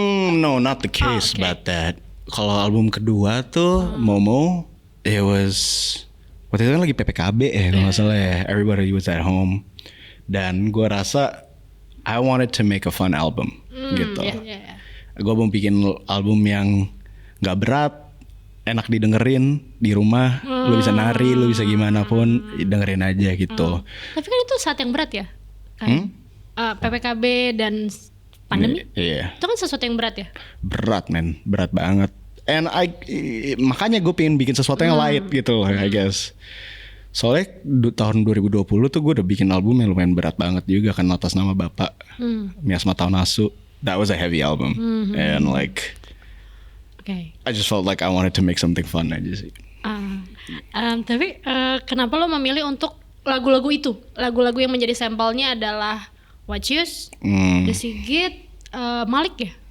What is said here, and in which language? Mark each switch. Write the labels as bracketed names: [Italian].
[English] No, not the case about that. [Indonesian] Kalau album kedua tuh Momo, [English] it was [Indonesian] waktu itu kan lagi PPKB ya kalau nggak salah ya. [English] Everybody was at home. [Indonesian] Dan gue rasa [English] I wanted to make a fun album [Indonesian] gitu. Gue mau bikin album yang nggak berat, enak didengerin di rumah. Lu bisa nari, lu bisa gimana pun dengerin aja gitu. Tapi kan itu saat yang berat ya kan? PPKB dan pandemi, itu kan sesuatu yang berat ya? Berat men, berat banget. And makanya gue pengen bikin sesuatu yang light gitu loh, [English] I guess. [Indonesian] Soalnya tahun 2020 tuh gue udah bikin album yang lumayan berat banget juga kan, atas nama Bapak, Miasma Taunasu. [English] That was a heavy album, and like, I just felt like I wanted to make something fun [Indonesian] aja sih. Tapi kenapa lo memilih untuk lagu-lagu itu? Lagu-lagu yang menjadi sampelnya adalah Wacius, The Sigit, Malik ya?